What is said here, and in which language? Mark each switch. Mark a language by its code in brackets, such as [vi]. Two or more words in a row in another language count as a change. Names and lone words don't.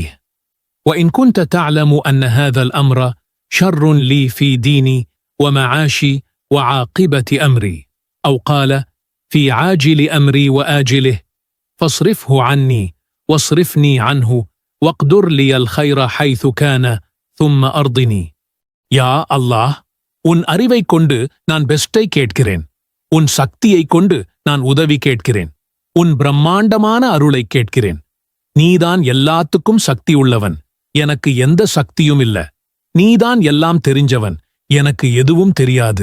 [ar] وإن كنت تعلم أن هذا الأمر شر لي في ديني ومعاشي وعاقبة أمري، أو قال في عاجل أمري وآجله، فاصرفه عني واصرفني عنه واقدر لي الخير حيث كان ثم أرضني. يا الله, [ta] உன் அறிவைக் கொண்டு நான் பெஸ்டை கேட்கிறேன். உன் சக்தியைக் கொண்டு நான் உதவி கேட்கிறேன். உன் பிரம்மாண்டமான அருளை கேட்கிறேன். நீதான் எல்லாத்துக்கும் சக்தி உள்ளவன், எனக்கு எந்த சக்தியும் இல்ல. நீதான் எல்லாம் தெரிஞ்சவன், எனக்கு எதுவும் தெரியாது.